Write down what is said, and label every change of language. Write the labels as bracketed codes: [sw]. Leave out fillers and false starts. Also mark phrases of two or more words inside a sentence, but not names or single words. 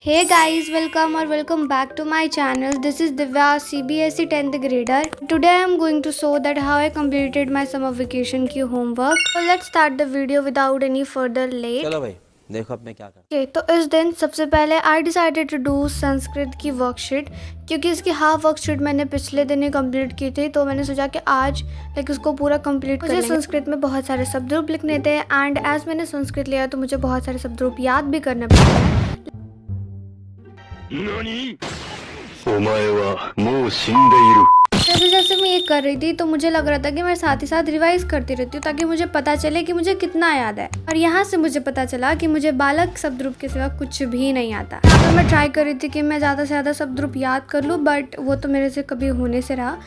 [en] Hey guys, welcome or welcome back to my channel. This is Divya, CBSE 10th grader. Today I am going to show that how I completed my summer vacation की homework. So let's start the video without any further late. [hi] चलो भाई देखो अब मैं क्या कर Okay, तो इस दिन सबसे पहले [en] I decided to do [hi] संस्कृत की वर्कशीट क्योंकि इसकी [en] half worksheet [hi] मैंने पिछले दिन ही कंप्लीट की थी, तो मैंने सोचा कि आज उसको पूरा कंप्लीट कर लेंगे। मुझे संस्कृत में बहुत सारे शब्द रूप लिखने थे [en] and as [hi] मैंने संस्कृत लिया तो मुझे बहुत सारे शब्द रूप याद भी करने पड़ते हैं। [ja] 何お前はもう死んでいる。 [hi] जैसे जैसे मैं ये कर रही थी तो मुझे लग रहा था कि मैं साथ ही साथ रिवाइज करती रहती हूँ ताकि मुझे पता चले कि मुझे कितना याद है। और यहाँ से मुझे पता चला कि मुझे बालक शब्द रूप के सिवा कुछ भी नहीं आता। यहाँ पे मैं ट्राई कर रही थी कि मैं ज़्यादा से ज़्यादा शब्द रूप याद कर लूँ, बट वो तो मेरे से कभी होने से रहा।